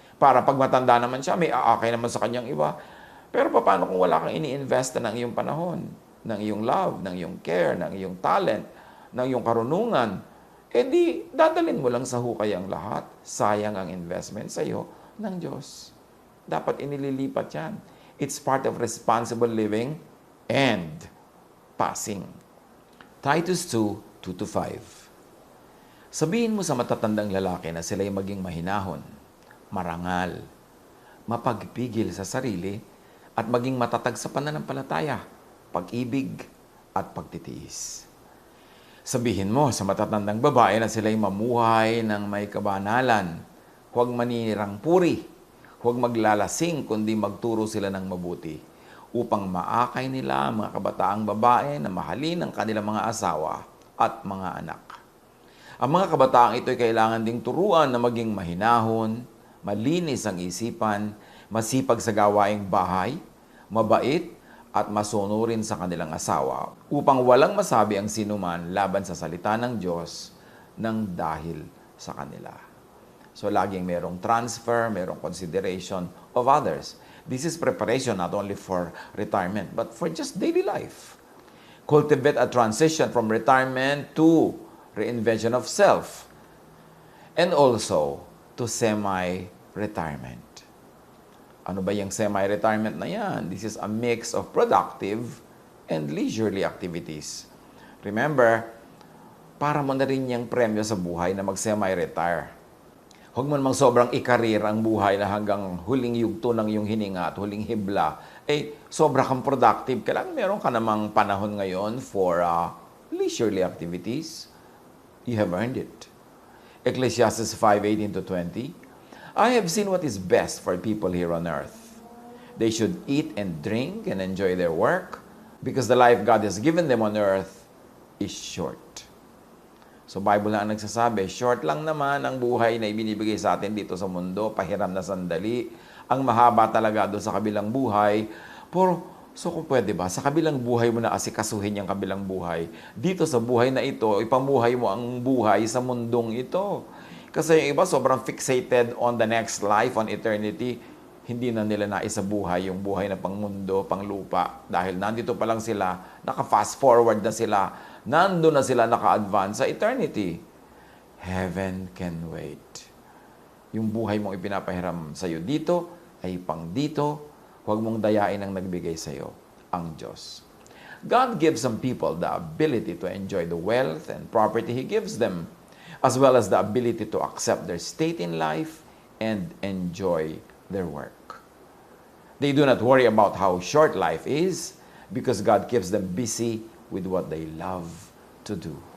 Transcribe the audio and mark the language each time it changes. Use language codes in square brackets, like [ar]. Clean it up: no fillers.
[tl] Para pag matanda naman siya, may aakay naman sa kanyang iba. Pero paano kung wala kang ini-invest ng iyong panahon, ng iyong love, ng iyong care, ng iyong talent, ng iyong karunungan? Eh di, dadalhin mo lang sa hukay ang lahat. Sayang ang investment sa iyo ng Diyos. Dapat inililipat yan. [en] It's part of responsible living and passing. [tl] Titus 2:2-5. Sabihin mo sa matatandang lalaki na sila'y maging mahinahon, marangal, mapagpigil sa sarili, at maging matatag sa pananampalataya, pag-ibig, at pagtitiis. Sabihin mo sa matatandang babae na sila'y mamuhay ng may kabanalan, huwag maninirang puri, huwag maglalasing, kundi magturo sila ng mabuti, upang maakay nila ang mga kabataang babae na mahalin ang kanilang mga asawa at mga anak. Ang mga kabataang ito ay kailangan ding turuan na maging mahinahon, malinis ang isipan, masipag sa gawaing bahay, mabait, at masunurin sa kanilang asawa upang walang masabi ang sinuman laban sa salita ng Diyos ng dahil sa kanila. So laging merong transfer, merong [en] consideration of others. This is preparation not only for retirement but for just daily life. Cultivate a transition from retirement to reinvention of self and also to semi-retirement. [tl] Ano ba yung semi-retirement na yan? [en] This is a mix of productive and leisurely activities. [tl] Remember, para mo na rin yung premyo sa buhay na mag-semi-retire. Huwag mo namang sobrang ikarir ang buhay na hanggang huling yugto ng iyong hininga at huling hibla. Sobra kang productive. Kailangan meron ka namang panahon ngayon [en] for leisurely activities. You have earned it. Ecclesiastes 5:18-20. I have seen what is best for people here on earth. They should eat and drink and enjoy their work because the life God has given them on earth is short. [tl] So Bible na ang nagsasabi, short lang naman ang buhay na ibinibigay sa atin dito sa mundo, pahiram na sandali. Ang mahaba talaga doon sa kabilang buhay. So kung pwede ba, sa kabilang buhay mo na asikasuhin yung kabilang buhay. Dito sa buhay na ito, ipamuhay mo ang buhay sa mundong ito. Kasi yung iba sobrang [en] fixated on the next life, on eternity. [tl] Hindi na nila naisabuhay yung buhay na pang mundo, pang lupa. Dahil nandito pa lang sila, naka-fast forward na sila, nando na sila naka-advance sa eternity. [en] Heaven can wait. [tl] Yung buhay mong ipinapahiram sa'yo dito, ay pang dito. Huwag mong dayain ang nagbigay sa'yo, ang Diyos. [en] God gives some people the ability to enjoy the wealth and property He gives them, as well as the ability to accept their state in life and enjoy their work. They do not worry about how short life is because God keeps them busy with what they love to do.